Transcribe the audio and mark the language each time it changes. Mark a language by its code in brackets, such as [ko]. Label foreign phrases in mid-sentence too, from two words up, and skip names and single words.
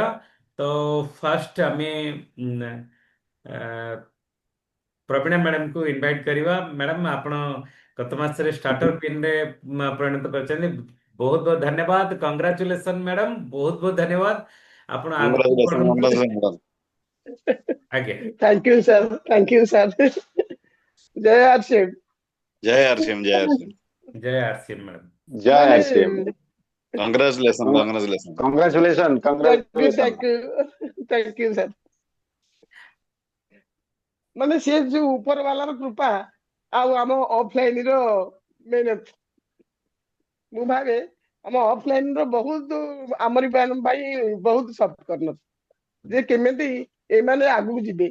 [or] ତ ଫାଷ୍ଟ ଆମେ ପ୍ରବୀଣା ମ୍ୟାଡାମକୁ ଇନଭାଇଟ୍ କରିବା। ମ୍ୟାଡାମ, ଆପଣ ଗତ ମାସରେ ଷ୍ଟାର୍ଟର ପିନରେ ପରିଣତ କରିଛନ୍ତି, ବହୁତ ବହୁତ ଧନ୍ୟବାଦ। କଂଗ୍ରାଚୁଲେସନ ମ୍ୟାଡାମ, ବହୁତ ବହୁତ ଧନ୍ୟବାଦ। ଆପଣ ଆଗକୁ କଂଗ୍ରାଚୁଲେସନ ବଢନ୍ତୁ। କଂଗ୍ରାଚୁଲେସନ। ଆଜ୍ଞା, [en] thank you sir, thank you sir. जय आरसीएम। [or] ଜୟ ଆରସିଏମ ଜୟ ଆରସିଏମ। ଜୟ ଆରସିଏମ ମ୍ୟାଡାମ। ଜୟ ମାନେ ଆରସିଏମ। [en] congratulation congratulation. [or] କଂଗ୍ରାଚୁଲେସନ [en] thank you, [or] କଂଗ୍ରାଚୁଲେସନ। [en] thank you sir. [or] ମାନେ ସିଏ ଯୋଉ ଉପର ବାଲାର କୃପା, ଆଉ ଆମ ଅଫଲାଇନ ର ମେହନତ। ମୁଁ ଭାବେ ଆମ ଅଫଲାଇନ ର ବହୁତ, ଆମରି ପାଇଁ ବହୁତ ସଫଳ କରିନ, ଯେ କେମିତି ଏମାନେ ଆଗକୁ ଯିବେ।